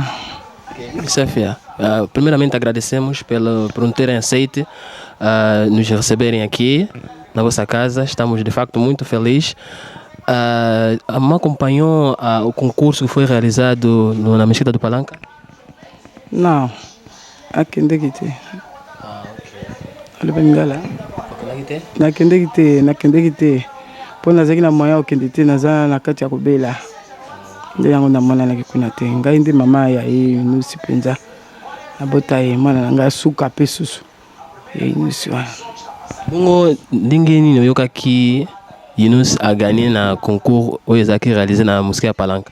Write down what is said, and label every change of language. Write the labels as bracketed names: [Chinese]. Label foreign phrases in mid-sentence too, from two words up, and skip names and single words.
[Portuguese] Bibi Safia, primeiramente agradecemos por nos terem aceito nos receberem aqui na vossa casa. Estamos de facto muito felizes. A mamãe acompanhou o concurso que foi realizado na Mesquita do Palanca? Não, aqui não tem. Olha para mim lá. [Lingala] Na kende po nazaki na moya okende te naza na kati ya kobela nde yango na mwana naki kuna te ngai nde mama ya Yunus penza na bota ye mwana na ngai suka pe susu Yunus wana. Bongo ndenge nini oyokaki Yunus [French] a gagné [Lingala] na concours oyo ezalaki réalisé na mosquée ya Palanca?